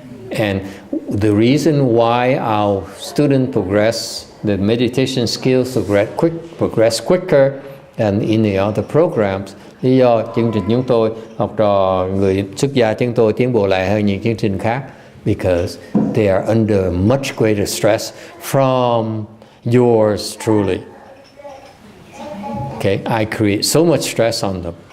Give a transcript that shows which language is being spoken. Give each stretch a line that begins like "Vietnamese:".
English: And the reason why our students the meditation skills progress quicker than in the other programs
Vietnamese: Lý do chương trình chúng tôi, học trò người xuất gia chúng tôi tiến bộ lại hơn những chương trình khác,
English: because they are under much greater stress from yours truly. Okay, I create so much stress on them.